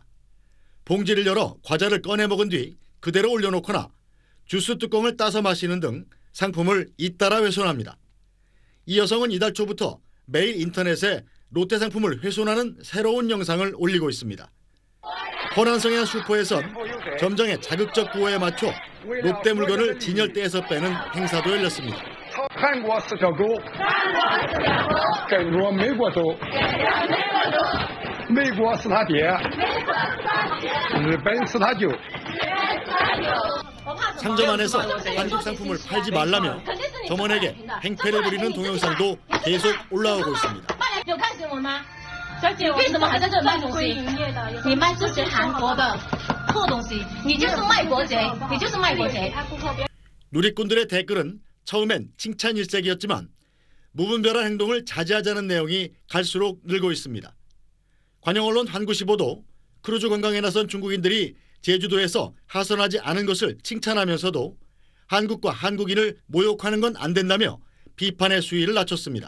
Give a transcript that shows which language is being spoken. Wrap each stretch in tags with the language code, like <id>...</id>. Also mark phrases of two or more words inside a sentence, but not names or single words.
<ko>봉지를 열어 과자를 꺼내 먹은 뒤 그대로 올려놓거나 주스 뚜껑을 따서 마시는 등 상품을 잇따라 훼손합니다. 이 여성은 이달 초부터 매일 인터넷에 롯데 상품을 훼손하는 새로운 영상을 올리고 있습니다. 호난성의 한 슈퍼에선 점장의 자극적 구호에 맞춰 롯데 물건을 진열대에서 빼는 행사도 열렸습니다.</ko> <zh>韩国十条狗，跟着美国走，美国是他爹，日本是他舅。</zh> <ko>상점 안에서 한국 상품을 팔지 말라며 점원에게 행패를 부리는 동영상도 계속 올라오고 있습니다.</ko> <zh>为什么还在这卖东西？你卖这些韩国的破东西，你就是卖国贼，你就是卖国贼。</zh> <ko>누리꾼들의 댓글은 처음엔 칭찬 일색이었지만 무분별한 행동을 자제하자는 내용이 갈수록 늘고 있습니다. 관영 언론 환구시보도 크루즈 관광에 나선 중국인들이 제주도에서 하선하지 않은 것을 칭찬하면서도 한국과 한국인을 모욕하는 건 안 된다며 비판의 수위를 낮췄습니다.</ko>